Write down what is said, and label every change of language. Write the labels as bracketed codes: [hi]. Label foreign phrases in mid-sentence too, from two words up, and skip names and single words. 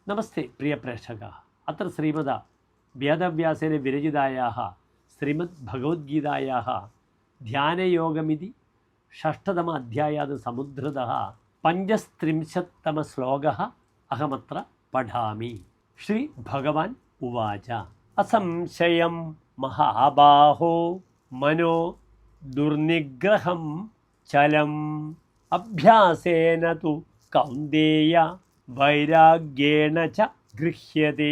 [sa] നമസ്തേ പ്രിയ പ്രേക്ഷകാः അത്ര ശ്രീമദ വേദവ്യാസേന വിരചിതായാः ശ്രീമദ് ഭഗവദ്ഗീതായാः ധ്യാനയോഗമിതി षष्ठतम अध्यायात् समुद्धृतः पञ्चस्त्रिंशत्तम श्लोकः अहमत्र पठामि। श्री भगवान् उवाच असंशयं महाबाहो मनो दुर्निग्रहं चलम् अभ्यासेन तु कौन्तेय वैराग्येण च गृह्यते।